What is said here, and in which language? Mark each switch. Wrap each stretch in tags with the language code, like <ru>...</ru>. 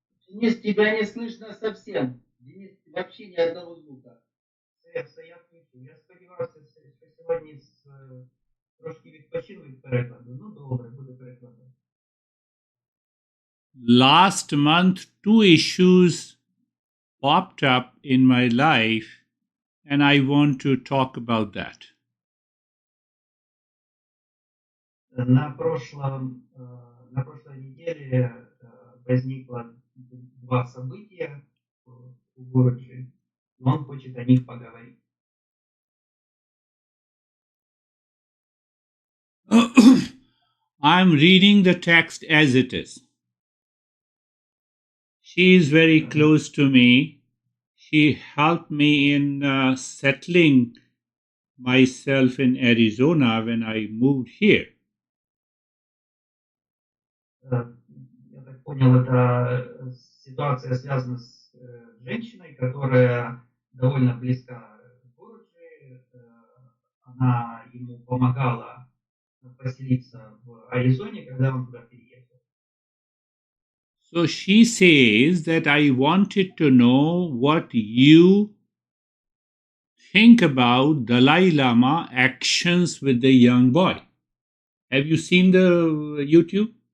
<ru>Денис, тебя не слышно совсем. Денис, вообще ни одного звука. Все, я слышу.</ru> <uk>Я сподівався, що сьогодні трошки відпочину від перекладу. Ну, добре, буду перекладати.</uk> <en>last month, two issues popped up in my life, and I want to talk about that.</en> <ru>На прошлой неделе возникло два события в городе. Он хочет о них поговорить.</ru> <en>I'm reading the text as it is. She is very close to me. She helped me in settling myself in Arizona when I moved here.</en> <ru>Я так понял, это ситуация связана с женщиной, которая довольно близка к Городжи. Она ему помогала поселиться в Аризоне, когда он туда переехал.</ru> <en>So she says that I wanted to know what you think about Dalai Lama actions with the young boy. Have you seen the YouTube?</en>